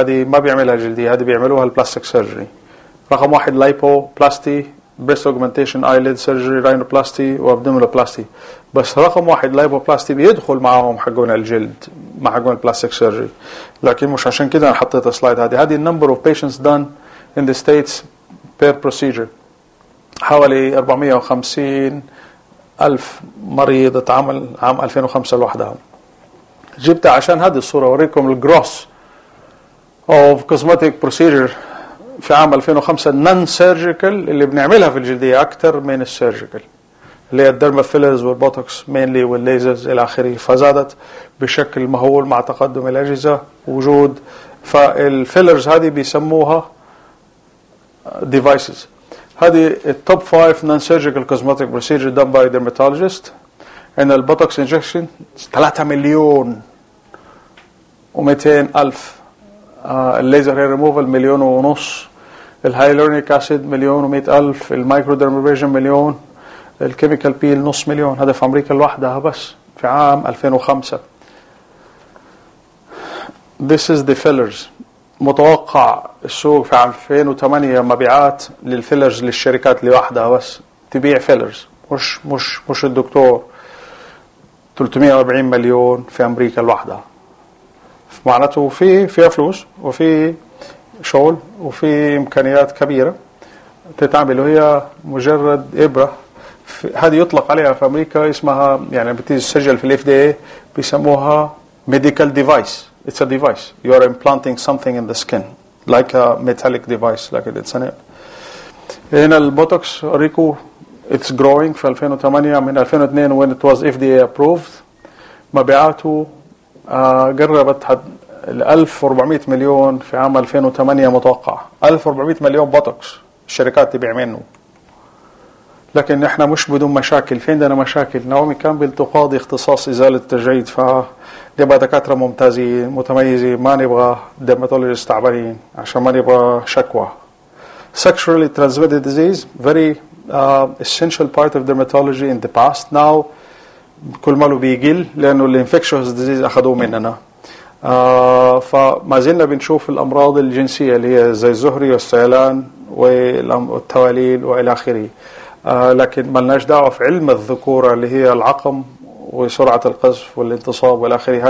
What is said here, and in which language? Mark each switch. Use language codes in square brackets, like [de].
[ar] هذه ما بيعملها جلدية. هذه بيعملوها البلاستيك سيرجري. رقم واحد لايبو بلاستي [en] breast augmentation, eyelid surgery, rhinoplasty وabdominoplasty. [ar] بس رقم واحد lipoplasty بيدخل معهم حقون الجلد مع حقون plastic surgery. لكن مش عشان كده أنا حطيت السلايد هذه. [en] هذه number of patients done in the states per procedure. [ar] حوالي 450,000 مريض اتعمل عام 2005 لوحدهم. جبتها عشان هذه الصورة أوريكم الجروس [en] of cosmetic procedure [ar] في عام 2005 non-surgical اللي بنعملها في الجلدية أكتر من السيرجيكال اللي هي الدرما فيلرز والبوتوكس مينلي والليزرز إلى آخره، فزادت بشكل مهول مع تقدم الأجهزة وجود فالفيلرز هذه بيسموها devices. هذه التوب [en] 5 non-surgical cosmetic procedure done by dermatologist. [ar] إن البوتوكس انجكشن 3,200,000، الليزر هير ريموفال 1,500,000، الهايلورونيك اسيد 1,100,000، المايكرو درمابريجن 1,000,000، الكيميكال بيل 500,000، هذا في امريكا لوحدها بس في عام 2005. [en] This is the fillers. [ar] متوقع السوق في عام 2008 مبيعات للفيلرز للشركات لوحدها بس تبيع فيلرز مش مش مش الدكتور 340,000,000 في امريكا لوحدها. معناته فيها فلوس وفي شغل وفي إمكانيات كبيرة تتعمل، وهي مجرد إبرة. هذه يطلق عليها في أمريكا اسمها يعني بتسجل في الـ FDA بيسموها medical device. [en] It's a device. You are implanting something in the skin like a metallic device like it's an implant. [ar] هنا البوتوكس ريكو [en] it's growing [ar] في 2008 من 2002 [en] when it was FDA approved. [ar] مبيعاته قربت 1,400,000,000 في عام 2008 متوقع. 1,400,000,000 بوتوكس الشركات تبيع منه. لكن احنا مش بدون مشاكل، في عندنا مشاكل. نعومي كامبل تقاضي اختصاص إزالة التجاعيد، فنبقى دكاترة ممتازين متميزين، ما نبغى ديرماتولوجيست تعبانين عشان ما نبغى شكوى. [en] Sexually transmitted disease very essential part of dermatology in the past. [ar] Now كل ما له بيقل لأنه الانفكشوس ديزيز أخذوه مننا. فما زلنا بنشوف الأمراض الجنسية اللي هي زي الزهري والسيلان والتواليل وإلى آخره. لكن ما لناش دعوة في علم الذكورة اللي هي العقم وسرعة القذف والانتصاب وإلى آخره.